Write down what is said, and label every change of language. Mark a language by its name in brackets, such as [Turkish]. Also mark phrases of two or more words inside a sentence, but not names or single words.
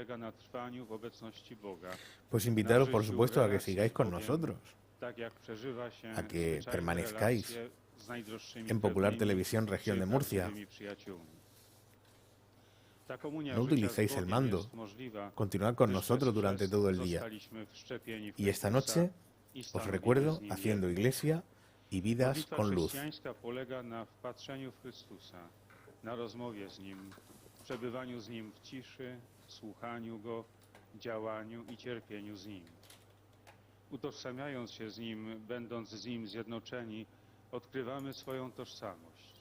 [Spanish] Pues invitaros, por supuesto, a que sigáis con nosotros, a que permanezcáis en Popular Televisión Región de Murcia. No utilicéis el mando. Continuad con nosotros durante todo el día. Y esta noche os recuerdo Haciendo Iglesia y Vidas con Luz. [Polish] Na rozmowie z Nim, przebywaniu z Nim w ciszy, słuchaniu Go, działaniu i cierpieniu z Nim. Utożsamiając się z Nim, będąc z Nim zjednoczeni, odkrywamy swoją tożsamość.